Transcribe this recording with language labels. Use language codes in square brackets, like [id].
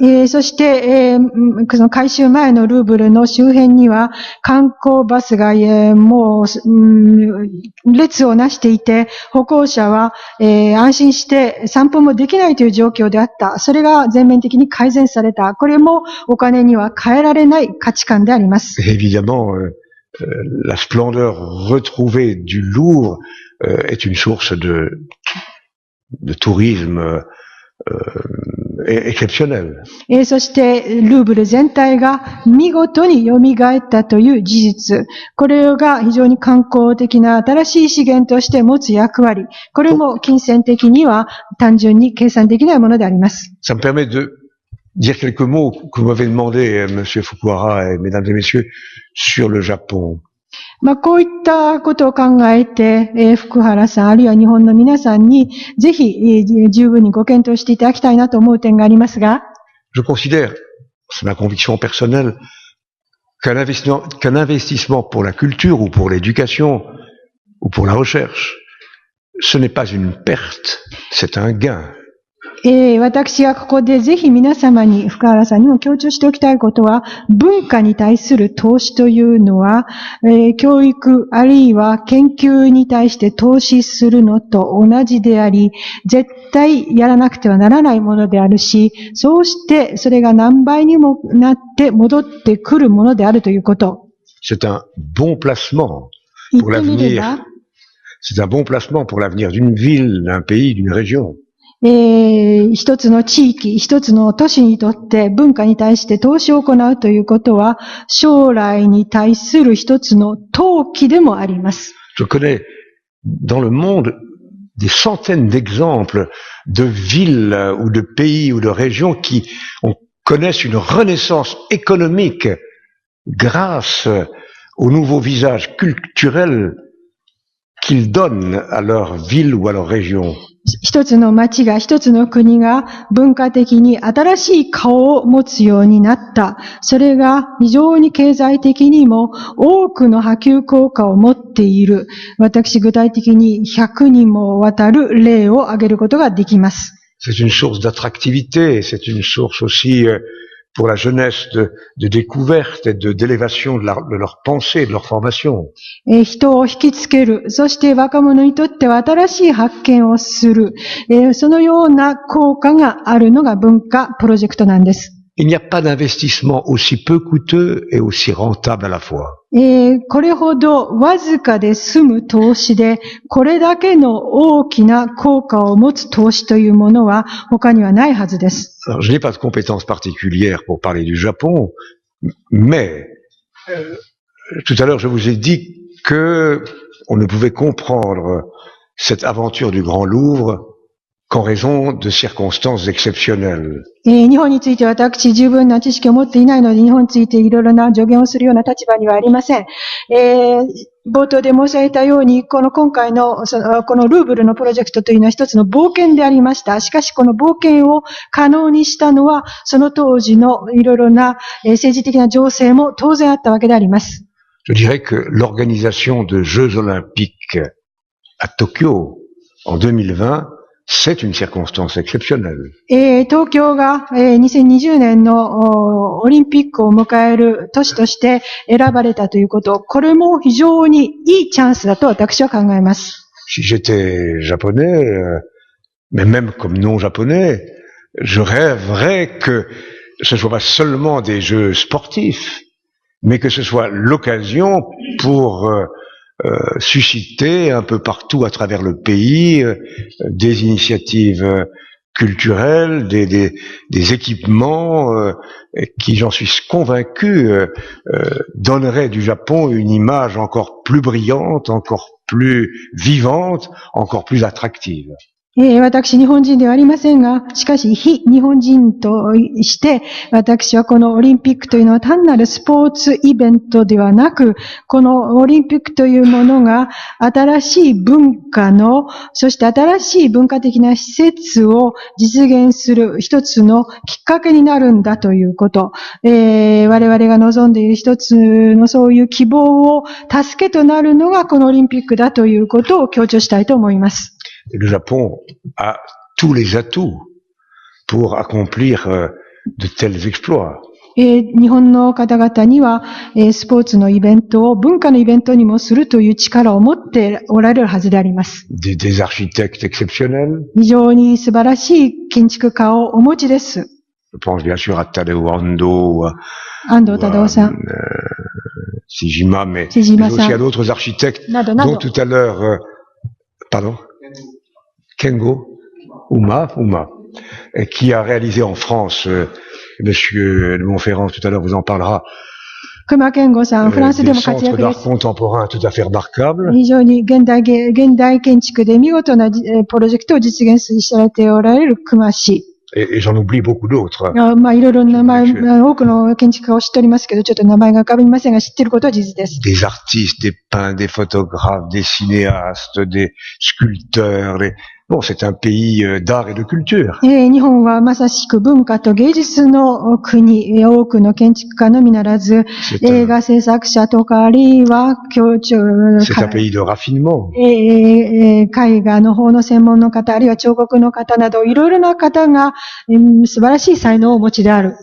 [ja] そして、その改修前のルーブルの周辺には観光バスが、もう、列をなしていて、歩行者は、安心して散歩もできないという状況であった。それが全面的に改善された。これもお金には変えられない価値観であります。 [fr] Évidemment, la splendeur retrouvée du Louvre est une source de tourisme exceptionnel. [ja] そして、ルーブル全体が見事に蘇ったという事実。これが非常に観光的な新しい資源として持つ役割。これも金銭的には単純に計算できないものであります。 [fr] Ça me permet de dire quelques mots que vous m'avez demandé, Monsieur Fukuhara et Mesdames et Messieurs, sur le Japon. [ja] こういったことを考えて、福原さん、あるいは日本の皆さんに、ぜひ、十分にご検討していただきたいなと思う点がありますが、 [fr] Je considère, c'est ma conviction personnelle, qu'un investissement pour la culture ou pour l'éducation ou pour la recherche, ce n'est pas une perte, c'est un gain. [ja] 私がここでぜひ皆様に、福原さんにも強調しておきたいことは、文化に対する投資というのは、教育あるいは研究に対して投資するのと同じであり、絶対やらなくてはならないものであるし、そうしてそれが何倍にもなって戻ってくるものであるということ。 [fr] C'est un bon placement pour l'avenir. C'est un bon placement pour l'avenir d'une ville, d'un pays, d'une région. [ja] 一つの地域、一つの都市にとって文化に対して投資を行うということは、将来に対する一つの投機でもあります。 [fr] Je connais dans le monde des centaines d'exemples de villes ou de pays ou de régions qui connaissent une renaissance économique grâce au nouveau visage culturel qu'ils donnent à leur ville ou à leur région. [ja] 一つの町が、一つの国が文化的に新しい顔を持つようになった。それが非常に経済的にも多くの波及効果を持っている。私具体的に100にもわたる例を挙げることができます。 [fr] C'est une source d'attractivité, c'est une source aussi pour la jeunesse de découverte et d'élévation de leur pensée, de leur formation. [ja] 人を引きつける。そして若者にとっては新しい発見をする。そのような効果があるのが文化プロジェクトなんです。 [fr] Il n'y a pas d'investissement aussi peu coûteux et aussi rentable à la fois. [ja] これほどわずかで済む投資で、これだけの大きな効果を持つ投資というものは他にはないはずです。 [fr] Alors, je n'ai pas de compétences particulières pour parler du Japon, mais Tout à l'heure, je vous ai dit que on ne pouvait comprendre cette aventure du Grand Louvre qu'en raison de circonstances exceptionnelles. [ja] 日本について私十分な知識を持っていないので、日本についていろいろな助言をするような立場にはありません。冒頭で申し上げたように、今回の、このルーブルのプロジェクトというのは一つの冒険でありました。しかしこの冒険を可能にしたのは、その当時のいろいろな政治的な情勢も当然あったわけであります。 [fr] Je dirais que l'organisation de Jeux Olympiques à Tokyo en 2020, c'est une circonstance exceptionnelle. [ja] 東京が2020年のオリンピックを迎える都市として選ばれたということ、これも非常にいいチャンスだと私は考えます。 [fr] Si j'étais japonais, mais même comme non japonais, je rêverais que ce ne soit pas seulement des jeux sportifs, mais que ce soit l'occasion pour susciter un peu partout à travers le pays des initiatives culturelles, des équipements qui, j'en suis convaincu, donneraient du Japon une image encore plus brillante, encore plus vivante, encore plus attractive. [ja] 私、日本人ではありませんが、しかし、非日本人として、私はこのオリンピックというのは単なるスポーツイベントではなく、このオリンピックというものが、新しい文化の、そして新しい文化的な施設を実現する一つのきっかけになるんだということ、我々が望んでいる一つのそういう希望を助けとなるのがこのオリンピックだということを強調したいと思います。 [fr] Le Japon a tous les atouts pour accomplir de tels exploits. [ja] 日本の方々には、スポーツのイベントを文化のイベントにもするという力を持っておられるはずであります。 [fr] Des architectes exceptionnels. [ja] 非常に素晴らしい建築家をお持ちです。 [fr] Je pense bien sûr à Tadao Ando, [ja] 安藤忠夫さん。 [fr] Sijima, mais aussi à d'autres architectes dont tout à l'heure, pardon? Kengo Uma, qui a réalisé en France, Monsieur de Montferrand tout à l'heure vous en parlera, [ja] 熊健吾さん、フランスでも活躍です。 [fr] centre d'art contemporain tout à fait remarquable. [ja] 非常に現代建築で見事なプロジェクトを実現されておられる熊氏。 [fr] Et j'en oublie beaucoup d'autres. [ja] いろいろな名前、多くの建築家を知っておりますけど、ちょっと名前が浮かびませんが、知っていることは事実です。 [fr] Des artistes, des peintres, des photographes, des cinéastes, des sculpteurs, bon, c'est un pays d'art et de culture. [ja] 日本はまさしく文化と芸術の国、多くの建築家のみならず、映画制作者とかあるいは [fr] C'est un pays de raffinement. [ja] 絵画の方の専門の方、あるいは彫刻の方など、いろいろな方が素晴らしい才能をお持ちである。